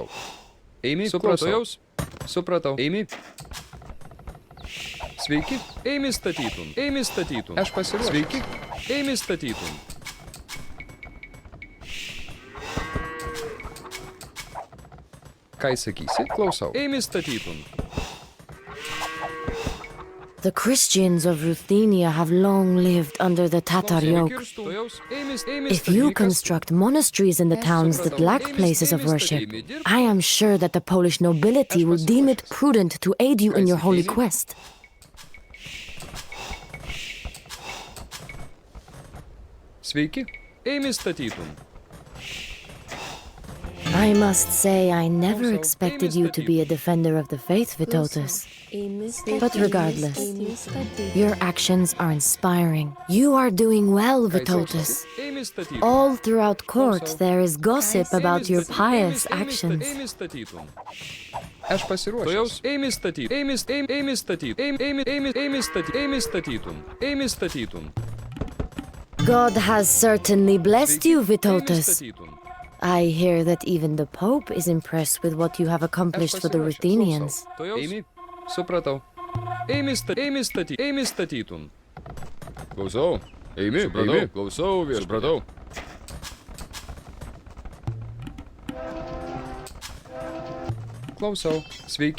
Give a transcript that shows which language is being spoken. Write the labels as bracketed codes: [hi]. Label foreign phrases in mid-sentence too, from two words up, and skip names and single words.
[lt] Eimi. Supratau. Supratau. Eimi. Sveiki. Eimi statytum. Eimi statytum. Aš pasiruošęs. Sveiki. Eimi statytum. Ką įsakysi? Klausau. Eimi statytum. [en] The Christians of Ruthenia have long lived under the Tatar yoke. If you construct monasteries in the towns that lack places of worship, I am sure that the Polish nobility will deem it prudent to aid you in your holy quest. [lt] Sveiki. Eimi statytum. [en] I must say I never expected you to be a defender of the faith, Vytautas. But regardless, your actions are inspiring. You are doing well, Vytautas. All throughout court there is gossip about your pious actions. [lt] Aš pasiruošęs. Eimi statytum. Eimi statytum. Eimi statytum. Eimi statytum. [en] God has certainly blessed you, Vytautas. I hear that even the Pope is impressed with what you have accomplished for the Ruthenians. [lt] Eimi. Supratau. Eimi statytum. Klausau. Eimi. Supratau. Klausau. Supratau. Klausau. Sveiki.